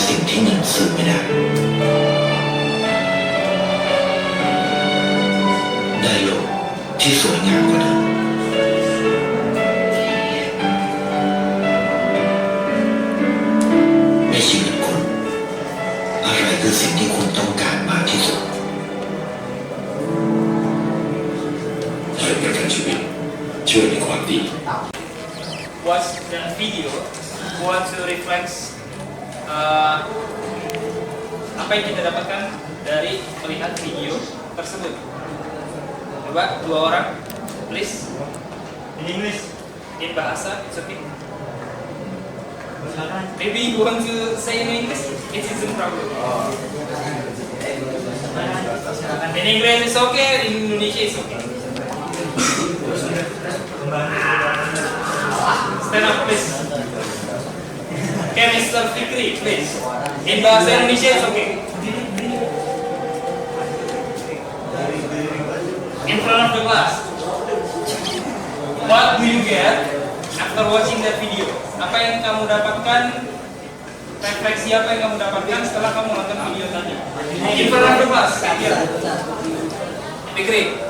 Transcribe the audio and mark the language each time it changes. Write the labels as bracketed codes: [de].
[th] ที่เงินซื้อไม่ได้ได้โลกที่สวยงามกว่าเดิมในชีวิตคุณอะไรคือสิ่งที่คุณต้องการมากที่สุดให้ประกันชีวิตเชื่อในความดี [en] Watch the video want to reflect [id] apa yang kita dapatkan dari melihat video tersebut. Coba dua orang, [en] please. In English. In bahasa, it's okay. Maybe you want to say in English, it isn't problem. In English it's okay, in Indonesia it's okay. Stand up, please. Okay, Mr. Fikri, please. In bahasa Indonesia it's okay. In front of the class. What do you get after watching that video? [id] Apa yang kamu dapatkan? Refleksi apa yang kamu dapatkan setelah kamu nonton video tadi? [en] In front of the class. Here. [id] Fikri.